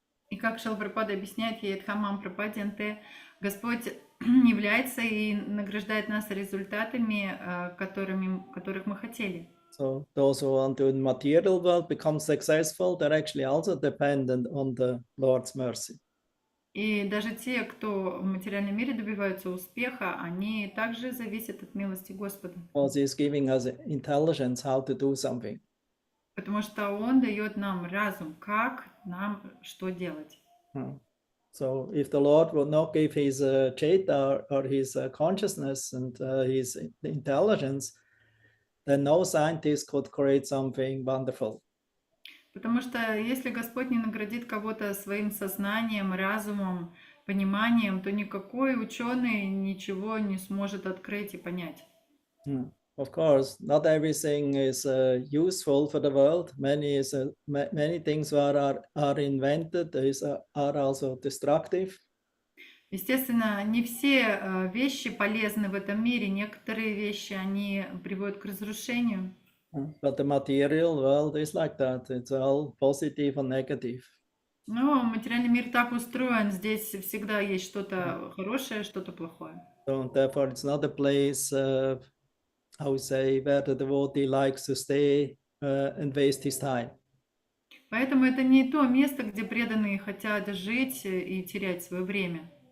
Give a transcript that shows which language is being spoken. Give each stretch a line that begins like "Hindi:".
Russian: И как Шрила Прабхупада объясняет, Едхамам Прападьянте, Господь является и награждает нас результатами, которых мы хотели.
English: So those who want to in the material world become successful, they're actually also dependent on the Lord's mercy.
Russian: И даже те, кто в материальном мире добиваются успеха, они также зависят от милости Господа.
English: Because He's giving us intelligence how to do something.
Russian: Потому что Он дает нам разум, как нам что делать.
English: So if the Lord would not give His chaita or His consciousness and His intelligence, then no scientist could create something wonderful.
Russian: Потому что если Господь не наградит кого-то своим сознанием, разумом, пониманием, то никакой ученый ничего не сможет открыть и понять.
English: Of course, not everything is useful for the world. Many things are invented are also destructive.
Russian: Естественно, не все вещи полезны в этом мире. Некоторые вещи, они приводят к разрушению.
English: But the material world is like that. It's all positive and negative.
Russian: Но материальный мир так устроен. Здесь всегда есть что-то хорошее, что-то плохое.
English: So therefore, it's not a place, how we say, where the devotee likes to stay and waste his time.
Russian: Поэтому это не то место, где преданные хотят жить и терять свое время.